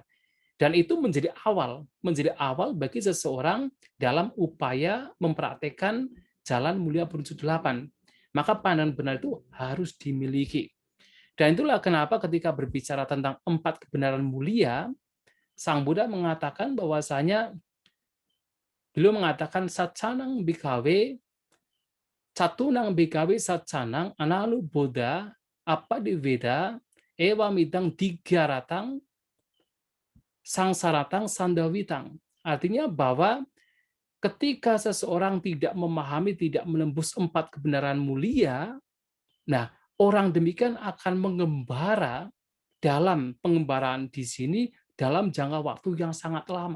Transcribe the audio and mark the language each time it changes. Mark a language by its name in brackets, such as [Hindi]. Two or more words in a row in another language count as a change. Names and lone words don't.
[Indonesian] Dan itu menjadi awal bagi seseorang dalam upaya mempraktekkan jalan mulia prinsip 8. Maka pandangan benar itu harus dimiliki. Dan itulah kenapa ketika berbicara tentang 4 kebenaran mulia, Sang Buddha mengatakan bahwasanya beliau mengatakan [Pali] satcanang bikawe, catunang bikawe satcanang analu Buddha apa di Veda ewa midang digaratang sangsaratang sandawitang. [Indonesian] Artinya bahwa ketika seseorang tidak memahami, tidak menembus 4 kebenaran mulia, nah orang demikian akan mengembara dalam pengembaraan di sini dalam jangka waktu yang sangat lama.